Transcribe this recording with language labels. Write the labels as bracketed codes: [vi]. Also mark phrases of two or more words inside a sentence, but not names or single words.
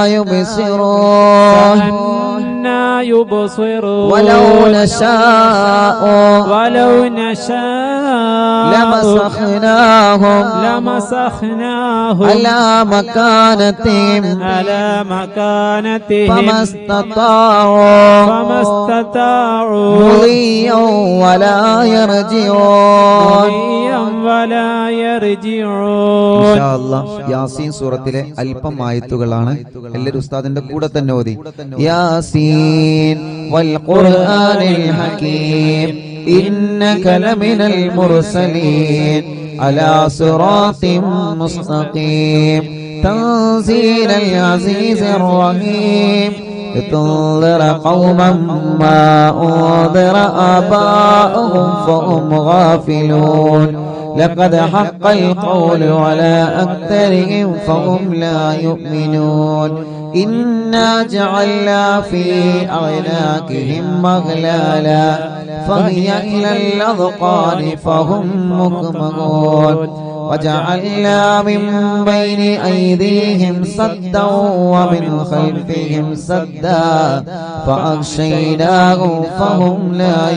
[ar] يبصرون ولو نشاء لمسخناهم على مكانتهم فما استطاعوا مضيا ولا يرجعون إن شاء الله യാസീൻ സൂറത്തിലെ [ml] അല്പം ആയത്തുകളാണ് എല്ലാവരും ഉസ്താദിന്റെ കൂടെ തന്നെ ഓതി [ar] يس والقرآن الحكيم إنك لمن المرسلين على صراط مستقيم تنزيل العزيز الرحيم لتنذر قوما ما أنذر آباؤهم فهم غافلون لقد حق القول على أكثرهم فهم لا يؤمنون إنا جعلنا في أعناقهم أغلالا فهي إلى الأذقان فهم مقمحون وجعلنا من بين أيديهم سدا ومن خلفهم سدا فأغشيناهم فهم لا